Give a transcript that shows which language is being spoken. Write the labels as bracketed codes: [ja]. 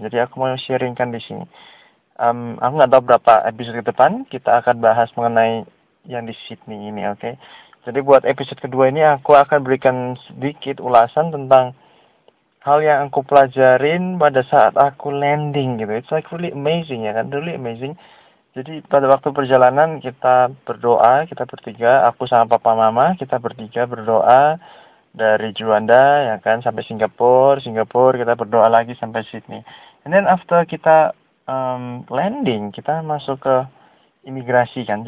[id] Jadi aku mau sharingkan di sini. Aku nggak tahu berapa episode ke depan kita akan bahas mengenai yang di Sydney ini, oke? Okay? Jadi buat episode kedua ini aku akan berikan sedikit ulasan tentang hal yang aku pelajarin pada saat aku landing gitu. [en] It's like really amazing ya kan, really amazing. [id] Jadi pada waktu perjalanan kita berdoa, kita bertiga, aku sama papa mama, kita bertiga berdoa dari Juanda, ya kan, sampai Singapura, kita berdoa lagi sampai Sydney. [en] And then after [id] kita landing, kita masuk ke imigrasi kan.